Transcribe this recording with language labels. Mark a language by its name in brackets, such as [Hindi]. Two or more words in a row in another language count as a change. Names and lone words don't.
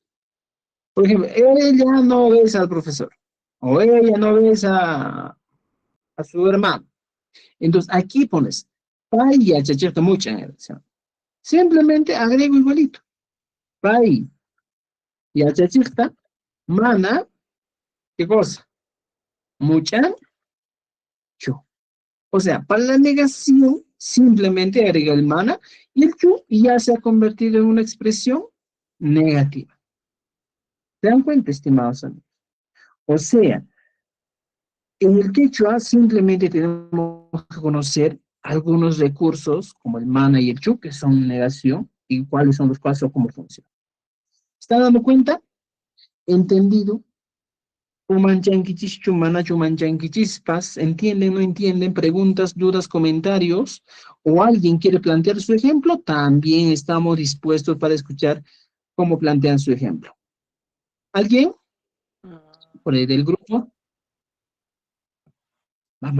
[Spanish] Por ejemplo, ella no besa al profesor. O ella no besa a su hermano. Entonces, aquí pones pai y [Quechua] achachirta mucha [Spanish] en relación. Simplemente agrego igualito. [Quechua] Pai y achachirta, mana, [Spanish] ¿qué cosa? [Quechua] Mucha, chu. [Spanish] O sea, para la negación, simplemente agrega el mana y el chu y ya se ha convertido en una expresión negativa. ¿Se dan cuenta, estimados amigos? O sea, en el quechua simplemente tenemos que conocer algunos recursos como el mana y el chu, que son negación, y cuáles son los pasos o cómo funcionan. ¿Está dando cuenta? ¿Entendido? [Quechua] Umanchanquichischu, manachu manchanquichispas, [Spanish] ¿entienden, no entienden? Preguntas, dudas, comentarios, o alguien quiere plantear su ejemplo, también estamos dispuestos para escuchar cómo plantean su ejemplo. ¿Alguien? Por ahí del grupo. Vamos,